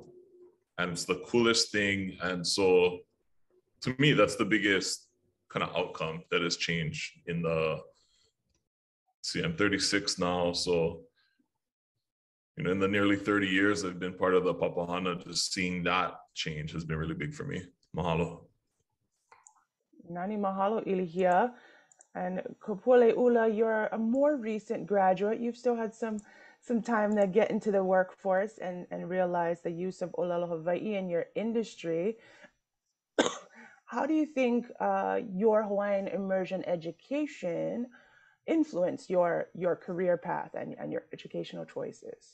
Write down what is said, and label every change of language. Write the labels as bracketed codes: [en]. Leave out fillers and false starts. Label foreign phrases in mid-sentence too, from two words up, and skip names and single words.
[en] And it's the coolest thing. And so to me, that's the biggest kind of outcome that has changed in the, see, I'm 36 now. So, you know, in the nearly 30 years I've been part of the Papahan'a, just seeing that change has been really big for me. Mahalo. [haw] Nani mahalo, Ilihia. [en] And Kapualei Ula, you're a more recent graduate. You've still had some time to get into the workforce and realize the use of [haw] ʻōlelo Hawaiʻi [en] in your industry. How do you think your Hawaiian immersion education influenced your career path and your educational choices?